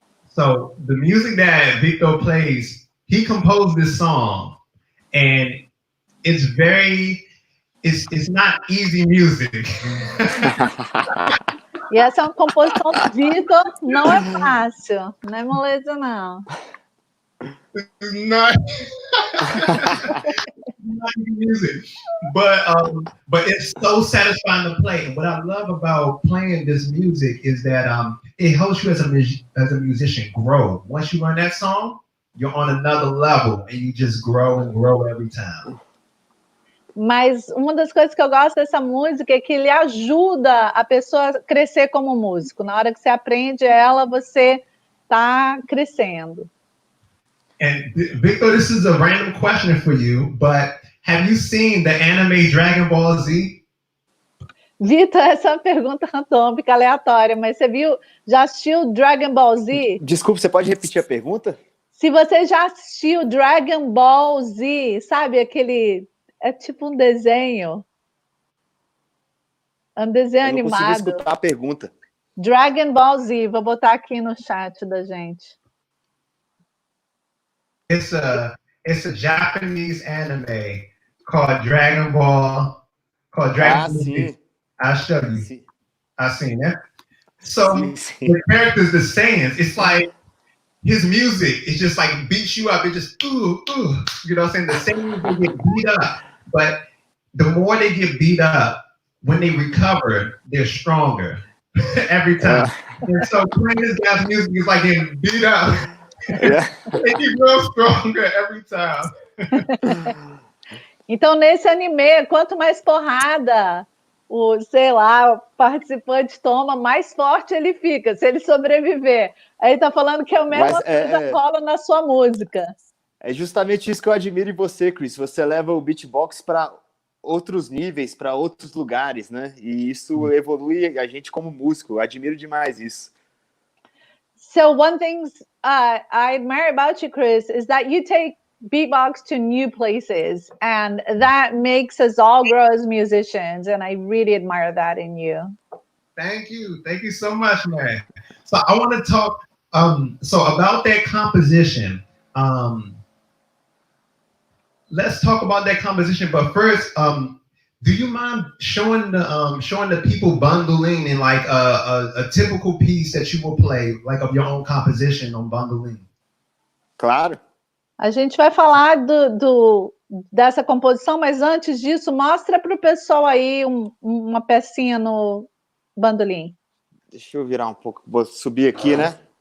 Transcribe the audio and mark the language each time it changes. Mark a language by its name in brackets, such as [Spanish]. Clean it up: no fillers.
[English] So the music that Vitor plays, he composed this song, and it's not easy music. [Portuguese] E essa é uma composição do Vitor, não é fácil, não é moleza não. [English] Not easy music, but it's so satisfying to play. And what I love about playing this music is that it helps you as a musician grow. Once you learn that song, you're on another level, and you just grow and grow every time. [Portuguese] Mas uma das coisas que eu gosto dessa música é que ele ajuda a pessoa a crescer como músico. Na hora que você aprende ela, você está crescendo. [English] And Vitor, this is a random question for you, but have you seen the anime Dragon Ball Z? [Portuguese] Vitor, essa é uma pergunta randômica, aleatória, mas você já assistiu Dragon Ball Z? Desculpa, você pode repetir a pergunta? Se você já assistiu Dragon Ball Z, sabe aquele... É tipo um desenho. Um desenho animado. Eu não consegui escutar a pergunta. Dragon Ball Z, vou botar aqui no chat da gente. [English] It's a Japanese anime called Dragon Ball. [Portuguese] Sim. [English] I'll show you. [Portuguese] Sim. [English] I've seen it. So [Portuguese] sim. [English] the characters, the Saiyans, it's like his music, it just like beats you up. It just ooh, you know what I'm saying? The Saiyans, they get beat up, but the more they get beat up, when they recover, they're stronger every time. And so playing this guy's music is like getting beat up. Yeah. They get real stronger every time. [Portuguese] Então, nesse anime, quanto mais porrada sei lá, o participante toma, mais forte ele fica, se ele sobreviver. Aí tá falando que é a mesma coisa rola na sua música. É justamente isso que eu admiro em você, Chris. Você leva o beatbox para outros níveis, para outros lugares, né? E isso evolui a gente como músico. Eu admiro demais isso. [English] So one thing I admire about you, Chris, is that you take beatbox to new places, and that makes us all grow as musicians, and I really admire that in you. Thank you so much, man. So I want to talk so about that composition. Let's talk about that composition, but first, do you mind showing the people bandolim in like a typical piece that you will play, like of your own composition on bandolim? [Portuguese] Claro. A gente vai falar dessa composição, mas antes disso, mostra para o pessoal aí uma pecinha no bandolim. Deixa eu virar um pouco, vou subir aqui, né?